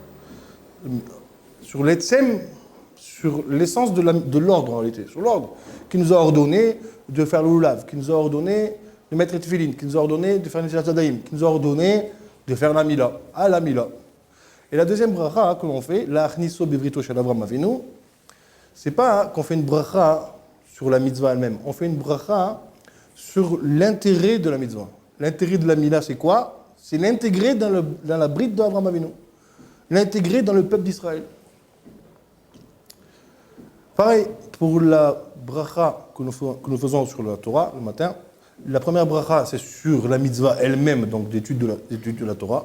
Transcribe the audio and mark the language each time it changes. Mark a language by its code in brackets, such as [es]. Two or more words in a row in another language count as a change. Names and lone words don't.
[fr] Sur l'etsem, sur l'essence de l'ordre en réalité, sur l'ordre, qui nous a ordonné de faire le lulav, qui nous a ordonné de mettre les tefillin, qui nous a ordonné de faire les tzadaïm, qui nous a ordonné de faire la Mila, à la Mila. Et la deuxième bracha que l'on fait, la [he] הכניסו בבריתו של אברהם אבינו, [fr] c'est pas qu'on fait une bracha sur la mitzvah elle-même, on fait une bracha sur l'intérêt de la mitzvah. L'intérêt de la Mila, c'est quoi? C'est l'intégrer dans la bride d'Avraham Avinu, l'intégrer dans le peuple d'Israël. Pareil, pour la bracha que nous faisons sur la Torah le matin, la première bracha, c'est sur la mitzvah elle-même, donc d'étude de la Torah.